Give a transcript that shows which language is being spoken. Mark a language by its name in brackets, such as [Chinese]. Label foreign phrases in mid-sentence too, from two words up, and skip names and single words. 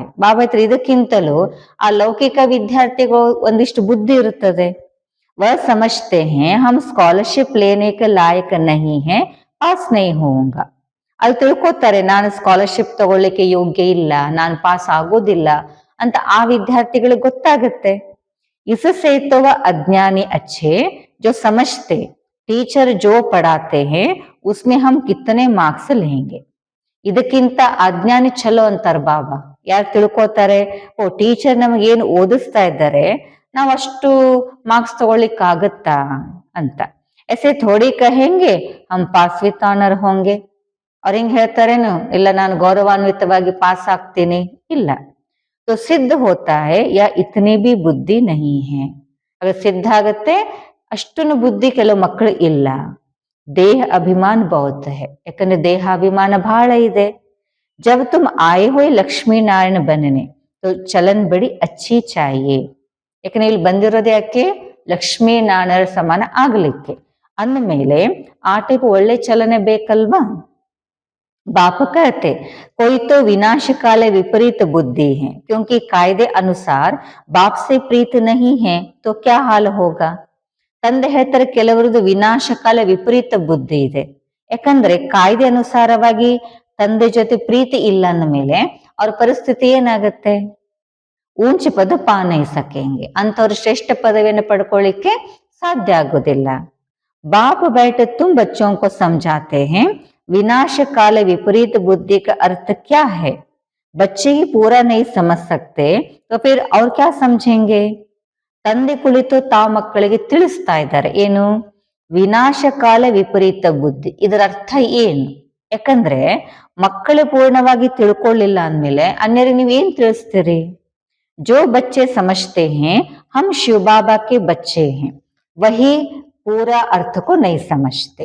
[Kannada] ಬಾಬಾ ಹತ್ರ ಇದಕ್ಕಿಂತಲೂ ಆ ಲೌಕಿಕ ವಿದ್ಯಾರ್ಥಿಗಳು ಒಂದಿಷ್ಟು ಬುದ್ಧಿ ಇರುತ್ತದೆ. [Hindi] वह समझते है हम स्कॉलरशिप लेने के लायक नहीं है, पास नहीं होंगा. [Kannada] ಅಲ್ಲಿ ತಿಳ್ಕೊತಾರೆ ನಾನು ಸ್ಕಾಲರ್ಶಿಪ್ ತಗೊಳ್ಳಿಕ್ಕೆ ಯೋಗ್ಯ ಇಲ್ಲ, ನಾನು ಪಾಸ್ ಆಗೋದಿಲ್ಲ ಅಂತ ಆ ವಿದ್ಯಾರ್ಥಿಗಳಿಗೆ ಗೊತ್ತಾಗುತ್ತೆ. [Hindi] इससे तो वह अज्ञानी अच्छे जो समझते टीचर जो पढ़ाते हैं उसमें हम कितने मार्क्स लेंगे. [Kannada] ಇದಕ್ಕಿಂತ ಅಜ್ಞಾನಿ ಚಲೋ ಅಂತಾರ ಬಾಬಾ. ಯಾರು ತಿಳ್ಕೊತಾರೆ, ಓ ಟೀಚರ್ ನಮಗೆ ಏನು ಓದಿಸ್ತಾ ಇದ್ದಾರೆ ನಾವು ಅಷ್ಟು ಮಾರ್ಕ್ಸ್ ತಗೊಳ್ಳಿಕ್ ಆಗತ್ತಾ ಅಂತ. [Hindi] ऐसे थोड़ी कहेंगे हम [English] pass with honour [Hindi] होंगे. [Kannada] ಅವ್ರ ಹಿಂಗ್ ಹೇಳ್ತಾರೇನು, ಇಲ್ಲ ನಾನು ಗೌರವಾನ್ವಿತವಾಗಿ ಪಾಸ್ ಆಗ್ತೀನಿ, ಇಲ್ಲ. [Hindi] तो सिद्ध होता है या इतनी भी बुद्धि नहीं है. अगर सिद्ध [Kannada] ಆಗತ್ತೆ ಅಷ್ಟನ್ನು ಬುದ್ಧಿ ಕೆಲವು ಮಕ್ಕಳು ಇಲ್ಲ. [Hindi] देह अभिमान बहुत है. [Kannada] ಯಾಕಂದ್ರೆ ದೇಹಾಭಿಮಾನ ಬಹಳ ಇದೆ. [Hindi] जब तुम आए हुए लक्ष्मी नारायण बनने तो चलन बड़ी अच्छी चाहिए. [Kannada] ಯಾಕಂದ್ರೆ ಇಲ್ಲಿ ಬಂದಿರೋದು ಯಾಕೆ, ಲಕ್ಷ್ಮೀ ನಾರಾಯಣರ ಸಮಾನ ಆಗ್ಲಿಕ್ಕೆ. ಅಂದಮೇಲೆ ಆ ಟೈಪ್ ಒಳ್ಳೆ ಚಲನೆ ಬೇಕಲ್ವಾ. [Hindi] बाप कहते कोई तो विनाशकाल विपरीत बुद्धि है क्योंकि कायदे अनुसार बाप से प्रीत नहीं है तो क्या हाल होगा. [Kannada] ತಂದೆ ಹೇಳ್ತಾರೆ ಕೆಲವರದು ವಿನಾಶಕಾಲ ವಿಪರೀತ ಬುದ್ಧಿ ಇದೆ. ಯಾಕಂದ್ರೆ ಕಾಯ್ದೆ ಅನುಸಾರವಾಗಿ ತಂದೆ ಜೊತೆ ಪ್ರೀತಿ ಇಲ್ಲ ಅಂದ ಮೇಲೆ ಅವ್ರ ಪರಿಸ್ಥಿತಿ ಏನಾಗತ್ತೆ, [Hindi] ऊंच पद पा नहीं सकेंगे. [Kannada] ಅಂತವ್ರು ಶ್ರೇಷ್ಠ ಪದವಿಯನ್ನು ಪಡ್ಕೊಳ್ಳಿಕ್ಕೆ ಸಾಧ್ಯ ಆಗೋದಿಲ್ಲ. [Hindi] बाप बैठे तुम बच्चों को समझाते हैं विनाश काल विपरीत बुद्धि का अर्थ क्या है. बच्चे ही पूरा नहीं समझ सकते तो फिर और क्या समझेंगे. [Kannada] ತಂದೆ ಕುಳಿತು ತಾವು ಮಕ್ಕಳಿಗೆ ತಿಳಿಸ್ತಾ ಇದ್ದಾರೆ ಏನು, ವಿನಾಶ ಕಾಲ ವಿಪರೀತ ಬುದ್ಧಿ, ಇದರ ಅರ್ಥ ಏನು. ಯಾಕಂದ್ರೆ ಮಕ್ಕಳು ಪೂರ್ಣವಾಗಿ ತಿಳ್ಕೊಳ್ಳಿಲ್ಲ ಅಂದ್ಮೇಲೆ ಅನ್ಯರಿಗೆ ನೀವ್ ಏನ್ ತಿಳಿಸ್ತೀರಿ. [Hindi] जो बच्चे समझते है हम शिव बाबा के बच्चे है वही पूरा ಅರ್ಥಕ್ಕೂ नहीं समझते.